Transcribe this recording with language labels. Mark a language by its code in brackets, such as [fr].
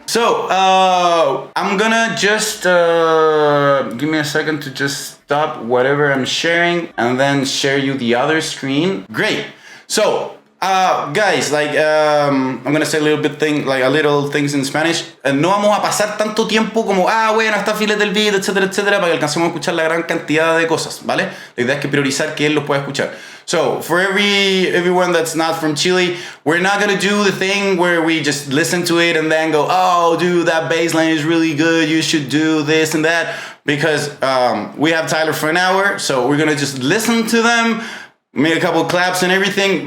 [en] So I'm gonna just give me a second to just stop whatever I'm sharing and then share you the other screen. Great. So guys, like I'm gonna say a little things in Spanish. [es] No vamos a pasar tanto tiempo como bueno, está files del beat, etcétera, etcétera, para que alcancemos a escuchar la gran cantidad de cosas, ¿vale? La idea es que priorizar que él los pueda escuchar. [en] So for everyone that's not from Chile, we're not gonna do the thing where we just listen to it and then go, oh dude, that bass line is really good, you should do this and that, because we have Tyler for an hour, so we're gonna just listen to them, make a couple claps and everything.